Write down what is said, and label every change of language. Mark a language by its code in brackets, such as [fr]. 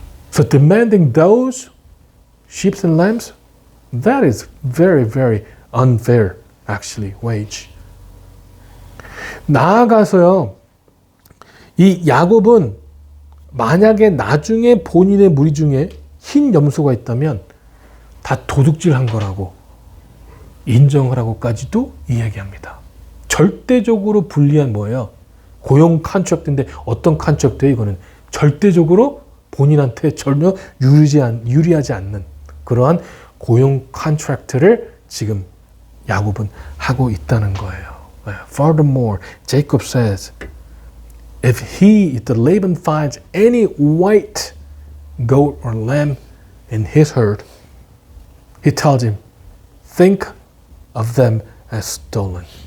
[en] So demanding those sheep and lambs, that is very, very unfair, actually, wage. [ko] 나아가서요, 이 야곱은 만약에 나중에 본인의 무리 중에 흰 염소가 있다면 다 도둑질한 거라고 인정을 하고까지도 이야기합니다. 절대적으로 불리한 뭐예요? 고용 컨트랙트인데 어떤 컨트랙트예요? 이거는 절대적으로 본인한테 전혀 유리하지 않는 그러한 고용 컨트랙트를 지금 야곱은 하고 있다는 거예요. [en] Furthermore, Jacob says, if the Laban finds any white goat or lamb in his herd, he tells him, think of them as stolen.